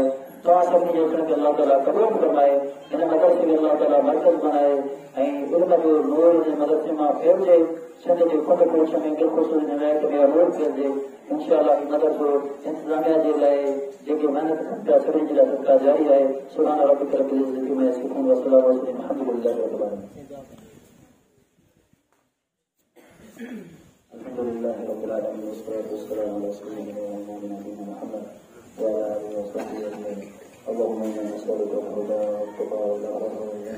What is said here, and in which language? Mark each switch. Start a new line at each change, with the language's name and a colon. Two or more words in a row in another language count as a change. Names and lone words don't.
Sindhi: तव्हां सभिनी जे अचण खे अल्लाह ताला क़बूल फरमाए। हिन मदरसे खे अल्लाह ताला मर्कज़ बनाए ऐं इल्म जो नूर जे मदरसे मां फैलिजे। सिंध जे कुंड कोश में बिल्कुलु हिदायत में नूर फैलिजे। इंशाअल्लाह ही मदरसो इंतिज़ामिया जे लाइ जेके महिनत कनि पिया सभिनी जे लाइ सदका जारी आहे।
Arabic: سبحان ربك رب العزة عما يصفون وسلام على المرسلين الحمد لله رب العالمين. الحمد لله رب العالمين والصلاة والسلام على رسول الله وعلى آله وصحبه محمد. وعلى آله وصحبه أجمعين. اللهم إنا نسألك الهدى والتقى والعفو والغنى.